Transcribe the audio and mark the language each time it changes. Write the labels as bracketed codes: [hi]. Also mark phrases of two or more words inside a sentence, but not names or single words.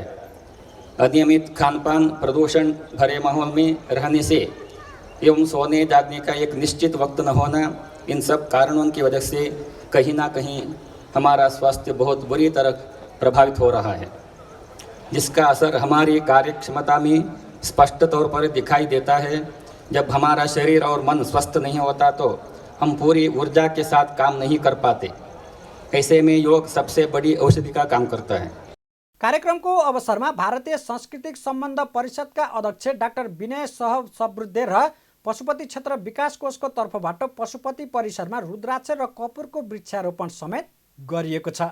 [hi] अनियमित खानपान, प्रदूषण भरे माहौल में रहने से एवं सोने जागने का एक निश्चित वक्त न होना, इन सब कारणों की वजह से कहीं ना कहीं हमारा स्वास्थ्य बहुत बुरी तरह प्रभावित हो रहा है, जिसका असर हमारी कार्य क्षमता में स्पष्ट तौर पर दिखाई देता है। जब हमारा शरीर और मन स्वस्थ नहीं होता तो हम पूरी ऊर्जा के साथ काम नहीं कर पाते। ऐसे में योग सबसे बड़ी औषधि का काम करता है। [ne] कार्यक्रमको अवसरमा भारतीय सांस्कृतिक सम्बन्ध परिषदका अध्यक्ष डाक्टर विनय सहसबृद्धे र पशुपति क्षेत्र विकास कोषको तर्फबाट पशुपति परिसरमा रुद्राक्ष र कपुरको वृक्षारोपण समेत गरिएको छ।